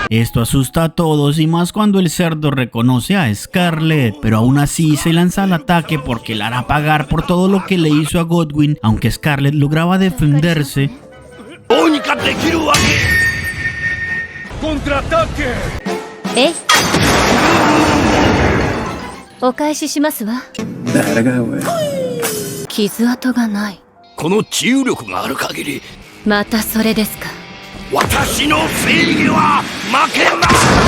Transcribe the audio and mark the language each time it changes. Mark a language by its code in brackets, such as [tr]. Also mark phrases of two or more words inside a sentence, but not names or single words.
[es] Esto asusta a todos y más cuando el cerdo reconoce a Scarlett, pero aún así se lanza al ataque porque la hará pagar por todo lo que le hizo a Godwin, aunque Scarlett lograba defenderse. ¡Contraataque! [ja] え？お返ししますわ。傷跡がない。この治癒力がある限り、またそれですか。私の正義は負けない。